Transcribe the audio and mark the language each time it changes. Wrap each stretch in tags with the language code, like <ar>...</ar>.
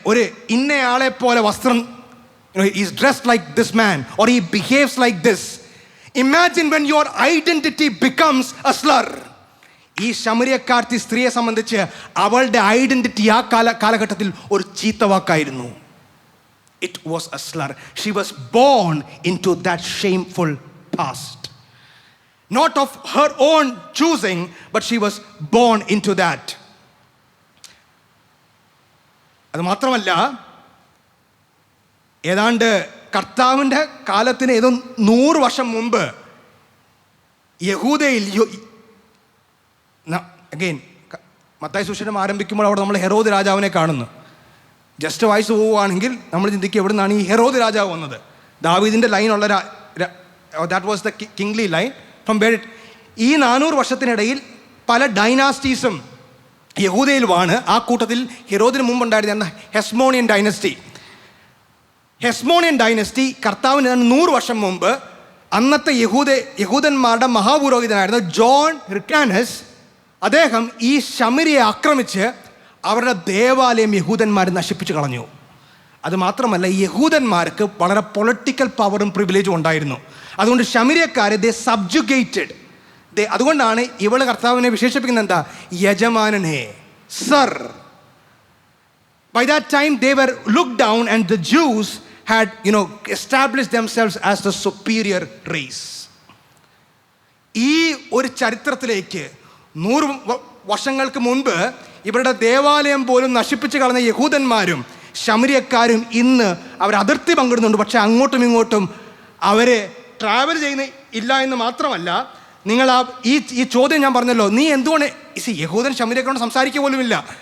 <ml>ഒരു ഇന്നയാളെ പോലെ വസ്ത്രം,</ml> <en>Is dressed like this man or he behaves like this. Imagine when your identity becomes a slur.</en> <ml>ഈ ശമരിയക്കാർത്തി സ്ത്രീയെ സംബന്ധിച്ച് അവളുടെ ഐഡൻറ്റിറ്റി ആ കാലഘട്ടത്തിൽ ഒരു ചീത്തവാക്കായിരുന്നു.</ml> <en>It was a slur. She was born into that shameful past. Not of her own choosing, but she was born into that.</en> <ml>അത് മാത്രമല്ല, ഏതാണ്ട് കർത്താവിൻ്റെ കാലത്തിന് ഏതോ 100 വർഷം മുമ്പ് യഹൂദയിൽ അഗെയിൻ മത്തായി സുവിശേഷം ആരംഭിക്കുമ്പോൾ അവിടെ നമ്മൾ ഹെരോദ് രാജാവിനെ കാണുന്നു. ജസ്റ്റ് വായിച്ച് പോവുകയാണെങ്കിൽ നമ്മൾ ചിന്തിക്കുക എവിടെ നിന്നാണ് ഈ ഹെരോദ് രാജാവ് വന്നത്? ദാവീദിൻ്റെ ലൈനുള്ള</ml> <en>That was the kingly line from where it.</en> <ml>ഈ 400 വർഷത്തിനിടയിൽ പല ഡൈനാസ്റ്റീസും യഹൂദയിലുമാണ്. ആ കൂട്ടത്തിൽ ഹെരോദിന് മുമ്പുണ്ടായിരുന്ന ഹെസ്മോണിയൻ ഡൈനസ്റ്റി. ഹെസ്മോണിയൻ ഡൈനസ്റ്റി കർത്താവിന് 100 വർഷം മുമ്പ് അന്നത്തെ യഹൂദന്മാരുടെ മഹാപുരോഹിതനായിരുന്ന ജോൺ ഹിർക്കാനസ്, അദ്ദേഹം ഈ ശമരിയെ ആക്രമിച്ച് അവരുടെ ദേവാലയം യഹൂദന്മാർ നശിപ്പിച്ചു കളഞ്ഞു. അതുമാത്രമല്ല, ഈ യഹൂദന്മാർക്ക് വളരെ പൊളിറ്റിക്കൽ പവറും പ്രിവിലേജും ഉണ്ടായിരുന്നു. അതുകൊണ്ട് ശമരിയക്കാരെ</ml> <en>They subjugated.</en> <ml>അതുകൊണ്ടാണ് ഇവള് കർത്താവിനെ വിശേഷിപ്പിക്കുന്നത് എന്താ? യജമാനനെ, sir.</ml> <en>By that time they were looked down and the Jews had established themselves as the superior race.</en> <ml>ഈ ഒരു ചരിത്രത്തിലേക്ക് 100 വർഷങ്ങൾക്ക് മുൻപ് ഇവരുടെ ദേവാലയം പോലും നശിപ്പിച്ച് കളഞ്ഞ യഹൂദന്മാരും ശമരിയക്കാരും ഇന്ന് അവർ അതിർത്തി പങ്കിടുന്നുണ്ട്. പക്ഷേ അങ്ങോട്ടും ഇങ്ങോട്ടും അവർ ട്രാവൽ ചെയ്യുന്ന ഇല്ല എന്ന് മാത്രമല്ല, നിങ്ങൾ ഈ ചോദ്യം ഞാൻ പറഞ്ഞല്ലോ, നീ എന്തുകൊണ്ട് യഹൂദൻ ശമരിയക്കാരോട് സംസാരിക്കുക പോലുമില്ല.</ml>